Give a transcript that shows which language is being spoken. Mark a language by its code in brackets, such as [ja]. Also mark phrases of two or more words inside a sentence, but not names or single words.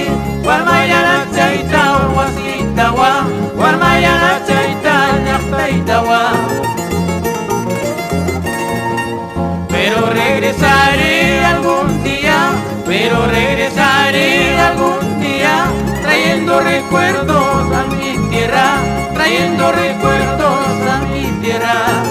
[qu] Guarmayana chaita wasita wa, guarmayana chaita ñaita wa. [es] Pero regresaré algún día, pero regresaré algún día, trayendo recuerdos a mi tierra, trayendo recuerdos a mi tierra.